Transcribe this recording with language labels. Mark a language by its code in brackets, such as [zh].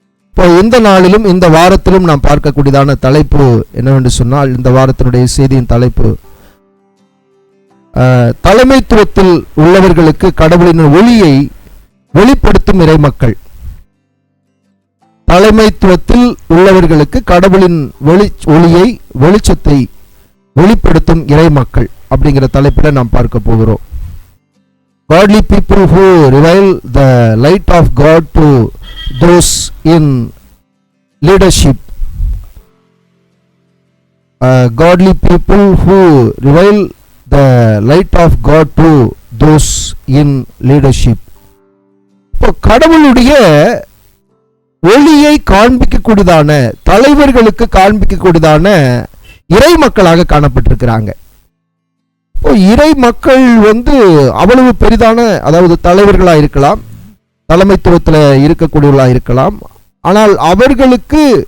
[ta] இப்போ இந்த நாளிலும் இந்த வாரத்திலும் நாம் பார்க்கக்கூடியதான தலைப்பு என்னவென்று சொன்னால், இந்த வாரத்தினுடைய செய்தியின் தலைப்பு, தலைமைத்துவத்தில் உள்ளவர்களுக்கு கடவுளின் ஒளியை வெளிப்படுத்தும் இறைமக்கள். தலைமைத்துவத்தில் உள்ளவர்களுக்கு கடவுளின் ஒளியை, வெளிச்சத்தை வெளிப்படுத்தும் இறைமக்கள் அப்படிங்கிற தலைப்பில் நாம் பார்க்க போகிறோம். [en] Godly people who reveal the light of God to those in leadership. Godly people who reveal the light of God to those in leadership. [ta] இப்போ கடவுளுடைய ஒளியை காண்பிக்கக்கூடியதான, தலைவர்களுக்கு காண்பிக்கக்கூடியதான இறை மக்களாக காணப்பட்டிருக்கிறாங்க. இப்போ இறை மக்கள் அவ்வளவு பெரிதான, அதாவது தலைவர்களாக இருக்கலாம், தலைமைத்துவத்தில் இருக்கக்கூடியவர்களாக இருக்கலாம். ஆனால் அவர்களுக்கு